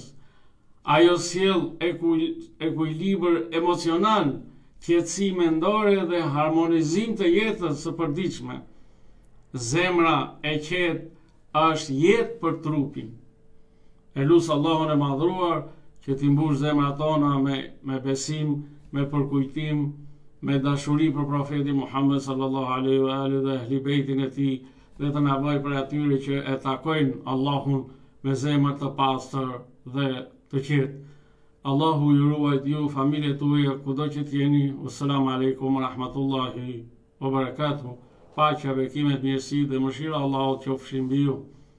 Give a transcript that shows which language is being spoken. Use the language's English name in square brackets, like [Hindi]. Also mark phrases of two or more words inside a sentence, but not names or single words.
[Albanian] Ajo sjell ekuilibër emocional, qetësi mendore dhe harmonizim të jetës së përditshme. Zemra e qetë është jetë për trupin. E lusë Allahun e madhruar që t'i mbush zemrat tona me besim, me përkujtim, me dashuri për profetin Muhammed [Arabic] صلى الله عليه وآله [Albanian] dhe ehli bejtin e tij, dhe të na bëjë për atyre që e takojnë Allahun me zemër të pastër dhe të qetë. Allahu ju ruajt ju, familjet tuaja, kudo që t'jeni. [Arabic] السلام عليكم ورحمة الله وبركاته. [Albanian] Paqja, bekimet, mirësi dhe mëshira Allahut qofshin mbi ju.